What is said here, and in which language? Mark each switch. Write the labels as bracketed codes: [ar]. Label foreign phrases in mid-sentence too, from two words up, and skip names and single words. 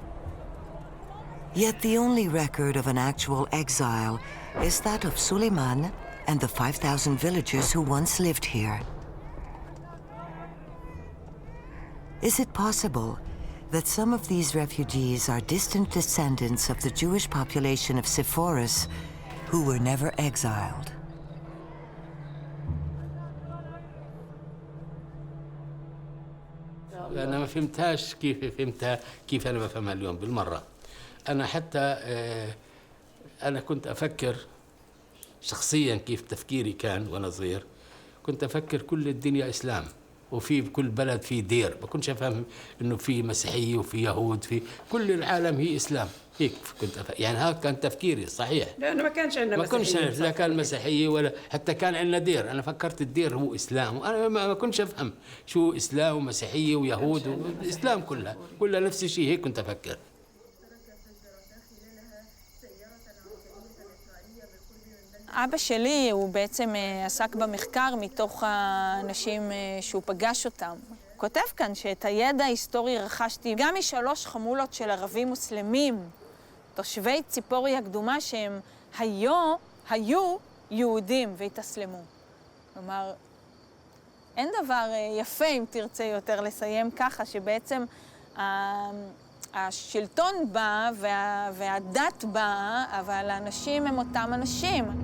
[en] Yet the only record of an actual exile is that of Suleiman and the 5,000 villagers who once lived here. Is it possible that some of these refugees are distant descendants of the Jewish population of Sepphoris who were never exiled? [ar] أنا ما فهمتهاش كيف فهمتها كيف أنا بفهمها اليوم بالمرة. أنا حتى أنا كنت أفكر شخصياً كيف تفكيري كان وأنا صغير. كنت أفكر كل الدنيا إسلام وفي كل بلد في دير. ما كنتش أفهم إنه في مسيحية وفي يهود في كل العالم هي إسلام. هيك كنت يعني هذا كان تفكيري صحيح. لأنه ما كانش عندنا مسيحية. ما كنتش لا كان مسيحية ولا حتى كان عندنا دير. أنا فكرت الدير هو إسلام وأنا ما كنتش أفهم شو إسلام ومسيحية ويهود والإسلام كلها نفس الشيء. هيك كنت أفكر. [he] אבא שלי הוא בעצם עסק במחקר מתוך האנשים שהוא פגש אותם. הוא כותב כאן שאת הידע ההיסטורי רכשתי גם משלוש חמולות של ערבים מוסלמים, תושבי ציפורי הקדומה שהם היו יהודים והתאסלמו. כלומר, אין דבר יפה אם תרצה יותר לסיים ככה, שבעצם השלטון בא והדת באה, אבל האנשים הם אותם אנשים.